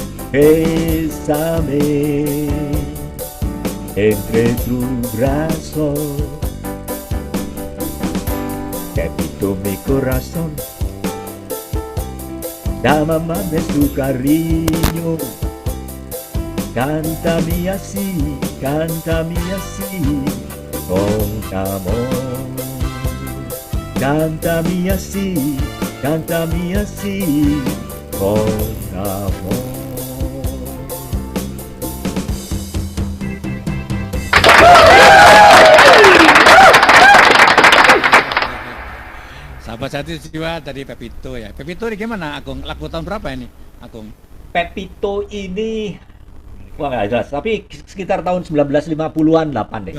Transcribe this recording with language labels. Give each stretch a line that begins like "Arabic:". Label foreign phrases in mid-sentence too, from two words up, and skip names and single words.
Spanish: Bésame entre tu brazo, que pito mi corazón, llámame su cariño, cántame así, con amor, cántame así, con amor.
Indonesian: Sahabat Sehati Jiwa tadi Pepito ya. Pepito ini gimana Agung? Lagu tahun berapa ini Agung? Pepito ini wah nggak jelas, tapi sekitar tahun 1950-an 8 deh.